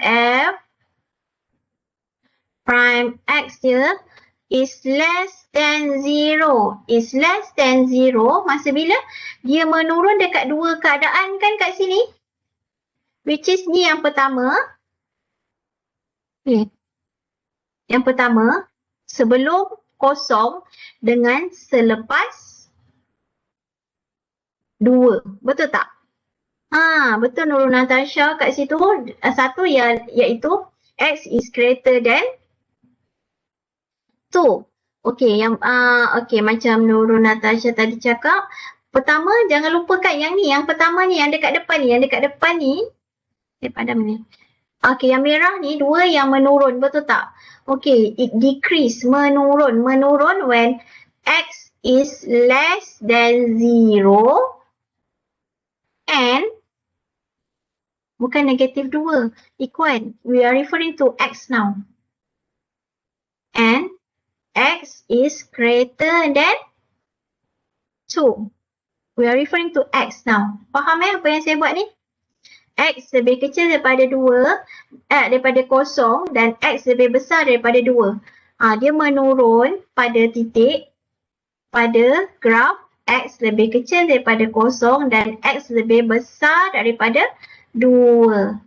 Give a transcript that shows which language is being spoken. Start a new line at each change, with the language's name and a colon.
English: F prime X dia is less than 0. Is less than 0
Malay: masa bila? Dia menurun dekat dua keadaan kan kat sini?
English: Which is
Malay: ni yang pertama. Ni. Yang pertama, sebelum kosong dengan selepas 2. Betul tak? Betul Nurul Natasha kat situ. Satu iaitu
English: X is greater than 2.
Malay: Okey, okey macam Nurul Natasha tadi cakap, pertama jangan lupakan yang ni, yang pertama ni, yang dekat depan ni, padam ni. Okey, yang merah ni 2 yang menurun, betul tak?
English: Okey, it decrease,
Malay: menurun
English: when X is less than 0 and
Malay: bukan negatif
English: 2, equal. We are referring to X now. And X is greater than 2. We are referring to X now.
Malay: Faham apa yang saya buat ni? X lebih kecil daripada 2, daripada kosong, dan X lebih besar daripada 2. Dia menurun pada titik, pada graf, X lebih kecil daripada kosong dan X lebih besar daripada 2.